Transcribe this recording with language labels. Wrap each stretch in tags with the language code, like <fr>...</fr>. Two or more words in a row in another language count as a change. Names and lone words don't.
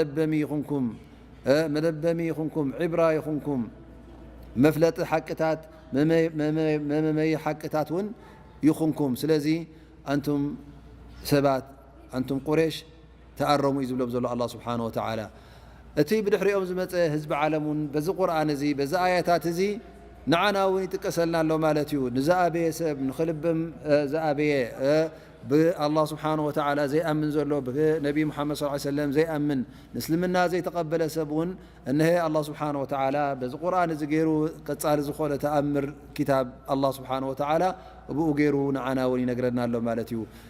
<ti>መደበሚ ይኹንኩም ዕብራ ይኹንኩም መፍለጢ ሓቅታት መመይ ሓቅታት እውን ይኹንኩም ስለዚ አንቱም ሰባት አንቱም ቁረሽ ተኣረሙ እዩ ዝብሎም ዘሎ الله</ti> <ar>سبحانه وتعالى</ar> <ti>እቲ ብድሕሪኦም ዝመፀ ህዝቢ ዓለም እውን በዚ ቁርኣን እዚ በዚ ኣያታት እዚ ንዓና እውን ይጥቀሰልና ኣሎ ማለት እዩ ንዝኣበየ ሰብ ንኽልብም ዝኣበየ ብአላህ</ti> <ar>سبحانه وتعالى</ar> <ti>ዘይኣምን ዘሎ ብነቢ ሙሐመድ</ti> <ar>صلى الله عليه وسلم</ar> <ti>ዘይኣምን ንእስልምና ዘይተቐበለ ሰብ እውን እነሆ አላህ</ti> <ar>سبحانه وتعالى</ar> <ti>በዚ ቁርኣን እዚ ገይሩ ቀፃሊ ዝኾነ ተኣምር ኪታብ አላህ</ti> <ar>سبحانه وتعالى</ar> <ti>ብኡ ገይሩ ንዓና እውን ይነግረና ኣሎ ማለት እዩ</ti>